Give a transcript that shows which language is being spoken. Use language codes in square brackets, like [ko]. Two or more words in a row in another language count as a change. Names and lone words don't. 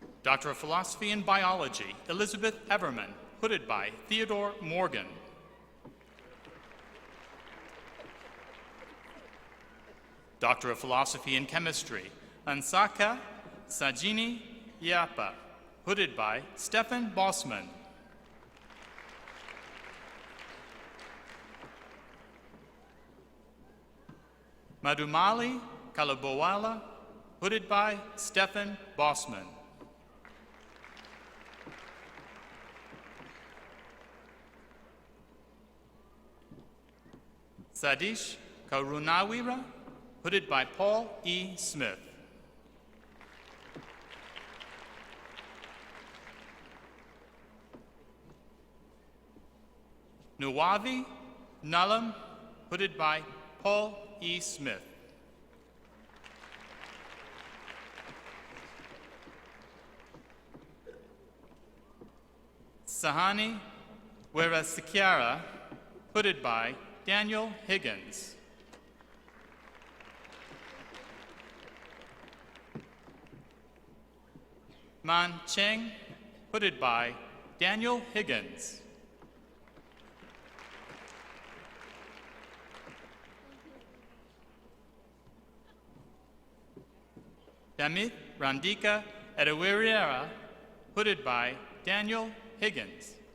[en] Doctor of Philosophy in Biology, Elizabeth Everman, hooded by Theodore Morgan. Doctor of Philosophy in Chemistry, Ansaka Sajini Yapa, hooded by Stefan Bossman. Madhumali Kalabowala, hooded by Stefan Bossman. Sadish Karunawira, hooded by Paul E. Smith. Nuwavi Nalam, hooded by Paul E. Smith. Sahani Werasikyara, hooded by Daniel Higgins. Man Cheng, hooded by Daniel Higgins. Damit Randika Edawiriera, hooded by Daniel Higgins.